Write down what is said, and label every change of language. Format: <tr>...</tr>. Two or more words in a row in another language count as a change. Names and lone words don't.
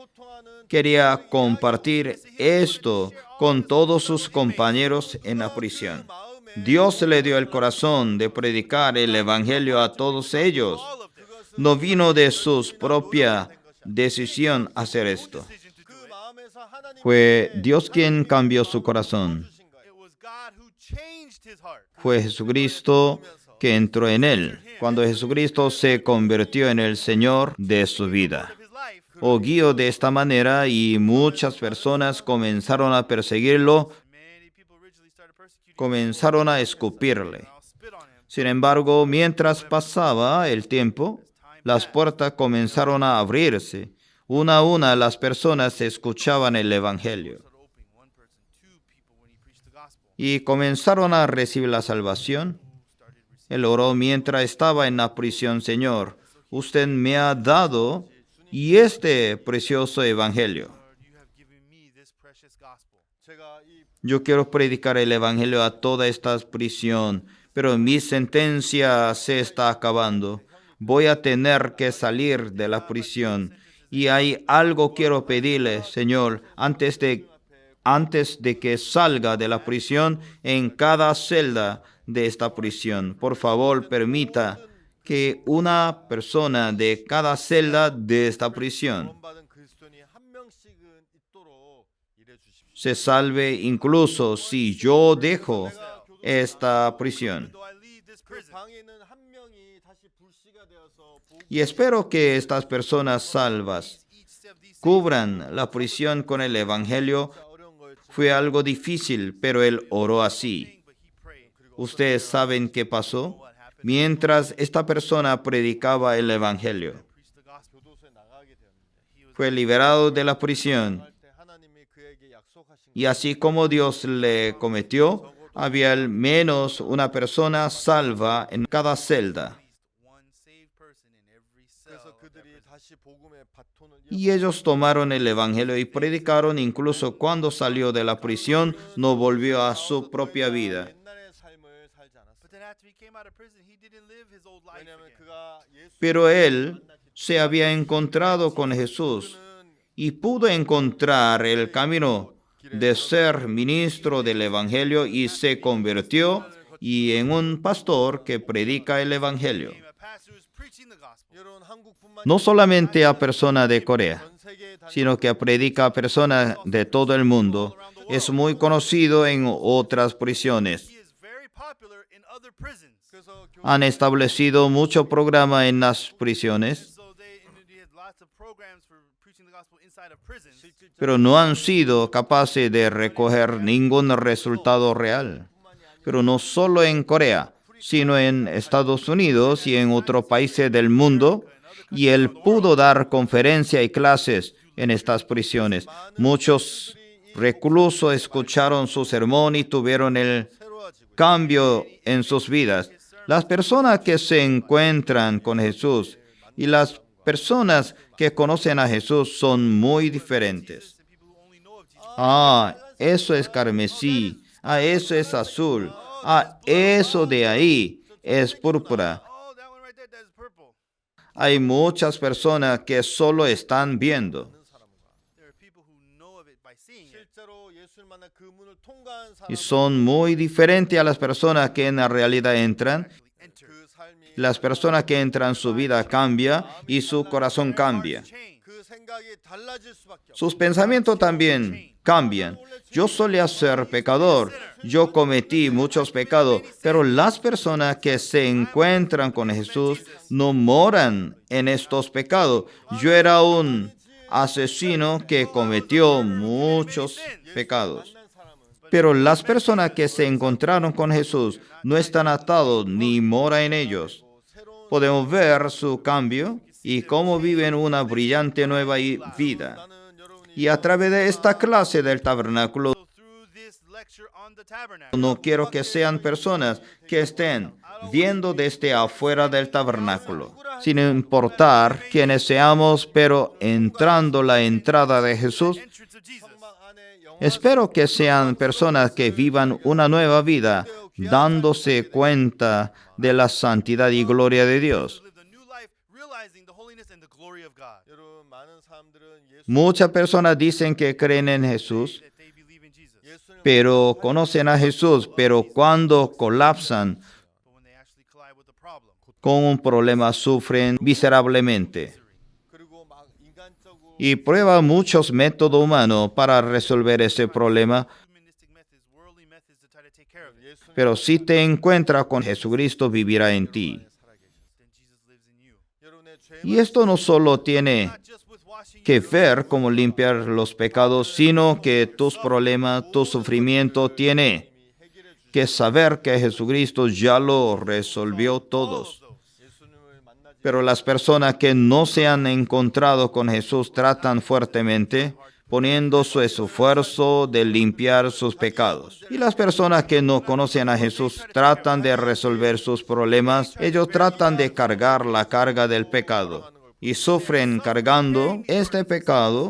<es>Quería compartir esto con todos sus compañeros en la prisión. Dios le dio el corazón de predicar el Evangelio a todos ellos. No vino de su propia decisión hacer esto.</es> <ko>그 마음에서 하나님</ko> <es>Fue Dios quien cambió su corazón.</es> <ko>주신 거예요.</ko> <en>It was God who changed his heart.</en> <es>Fue Jesucristo que entró en él, cuando Jesucristo se convirtió en el Señor de su vida.</es> <en>Of his life.</en> <es>O guió de esta manera y muchas personas comenzaron a perseguirlo,</es> <en>Many people originally started persecuting him.</en> <es>comenzaron a escupirle.</es> <en>I'll spit on him.</en> <es>Sin embargo, mientras pasaba el tiempo, las puertas comenzaron a abrirse. Una a una las personas escuchaban el Evangelio</es> <en>Started opening one person, two people when he preached the gospel.</en> <es>y comenzaron a recibir la salvación. Él oró mientras estaba en la prisión: Señor, usted me ha dado y este precioso Evangelio.</es> <en>Lord, you have given me this precious gospel.</en> <ko>제가 이</ko> <es>Yo quiero predicar el Evangelio a toda esta prisión, pero mi sentencia se está acabando. Voy a tener que salir de la prisión. Y hay algo quiero pedirle, Señor, antes de que salga de la prisión, en cada celda de esta prisión. Por favor, permita que una persona de cada celda de esta prisión</es> <ko>구원받은 그리스도인이 한 명씩은 있도록 일해 주십시오.</ko> <es>se salve, incluso si yo dejo esta prisión.</es> <en>Though I leave this</en> <ko>그</ko> <en>prison,</en> <ko>방에 있는 한 명이 다시 불씨가 되어서 복음을</ko> <es>Y espero que estas personas salvas</es> <en>each step these</en> <es>cubran la prisión con el Evangelio.</es> <ko>어려운 거였지.</ko> <es>Fue algo difícil, pero él oró así.</es> <en>but he prayed.</en> <es>¿Ustedes saben qué pasó? Mientras esta persona predicaba el Evangelio,</es> <en>Preached the gospel.</en> <ko>교도소에 나가게 되었는데</ko> <en>He was</en> <es>fue liberado de la prisión.</es> <ko>할 때 하나님이 그에게 약속하신</ko> <es>Y así como Dios le cometió, había al menos una persona salva en cada celda.</es> <en>at least one saved person in every cell.</en> <ko>그래서 그들이</ko> <en>of that prison.</en> <ko>다시 복음의 바톤을</ko> <es>Y ellos tomaron el Evangelio y predicaron, incluso cuando salió de la prisión, no volvió a su propia vida.</es> <ko>옛날의 삶을 살지 않았어요.</ko> <en>But then after he came out of prison, he didn't live his old life</en> <ko>왜냐하면</ko> <en>again.</en> <ko>그가 예수</ko> <es>Pero él se había encontrado con Jesús y pudo encontrar el camino de ser ministro del Evangelio y se convirtió y en un pastor que predica el Evangelio.</es> <en>Became a pastor who's preaching the gospel.</en> <ko>여러분 한국뿐만</ko> <es>No solamente a personas de Corea,</es> <ko>전 세계에 다니는</ko> <es>sino que predica a personas de todo el mundo. Es muy conocido en otras prisiones.</es> <en>He is very popular in other prisons.</en> <ko>그래서</ko> <es>Han establecido mucho programa en las prisiones,</es> <en>So they had lots of programs for preaching the gospel inside of prisons.</en> <es>pero no han sido capaces de recoger ningún resultado real. Pero no solo en Corea, sino en Estados Unidos y en otros países del mundo, y él pudo dar conferencias y clases en estas prisiones. Muchos reclusos escucharon su sermón y tuvieron el</es> <ko>새로워지고</ko> <es>cambio en sus vidas. Las personas que se encuentran con Jesús y las personas que conocen a Jesús son muy diferentes. Ah, eso es carmesí. Ah, eso es azul. Ah, eso de ahí es púrpura.</es> <en>Oh, that one right there, that's purple.</en> <es>Hay muchas personas que solo están viendo</es> <en>There are people who know of it by seeing it.</en> <ko>실제로 예수를 만나 그 문을 통과한</ko> <es>y</es> <ko>사람은</ko> <es>son muy diferentes a las personas que en la realidad entran.</es> <en>Enter.</en> <ko>그 삶이</ko> <es>Las personas que entran, su vida cambia y su corazón cambia.</es> <en>Change.</en> <ko>그 생각이 달라질 수밖에 없어요.</ko> <es>Sus pensamientos también cambian. Yo solía ser pecador, yo cometí muchos pecados, pero las personas que se encuentran con Jesús no moran en estos pecados. Yo era un asesino que cometió muchos pecados.</es> <ko>만난 사람은</ko> <es>Pero las personas que se encontraron con Jesús no están atados ni mora en ellos.</es> <ko>새로운</ko> <es>Podemos ver su cambio y cómo viven una brillante nueva vida.</es> <ko>나는 여러분이</ko> <es>Y a través de esta clase del tabernáculo,</es> <en>So through this lecture on the tabernacle,</en> <es>no quiero que sean personas que estén viendo desde afuera del tabernáculo, sin importar quiénes seamos, pero entrando la entrada de Jesús.</es> <en>entrance of Jesus.</en> <ko>성막 안에 영화</ko> <es>Espero que sean personas que vivan una nueva vida, dándose cuenta de la santidad y gloria de Dios.</es> <en>Live the new life, realizing the holiness and the glory of God.</en> <ko>여러분 많은 사람들은</ko> <es>Muchas personas dicen que creen en Jesús,</es> <en>That they believe in Jesus.</en> <ko>예수를</ko> <es>pero conocen a Jesús, pero cuando colapsan</es> <en>But when they actually collide with the problem,</en> <es>con un problema sufren miserablemente</es> <ko>그리고 막 인간적으로</ko> <es>y prueban muchos métodos humanos para resolver ese problema,</es> <en>humanistic methods, worldly methods to try to take care of it,</en> <ko>예수님</ko> <es>pero si te encuentras con Jesucristo vivirá en ti.</es> <en>then Jesus lives in you.</en> <ko>여러분의</ko> <es>Y esto no solo tiene</es> <en>Not just with washing</en> <es>que ver cómo limpiar los pecados, sino que tus problemas, tu sufrimiento tiene que saber que Jesucristo ya lo resolvió todos.</es> <ko>예수님을 만나지</ko> <es>Pero las personas que no se han encontrado con Jesús tratan fuertemente, poniendo su esfuerzo de limpiar sus pecados. Y las personas que no conocen a Jesús tratan de resolver sus problemas. Ellos tratan de cargar la carga del pecado y sufren cargando este pecado.</es>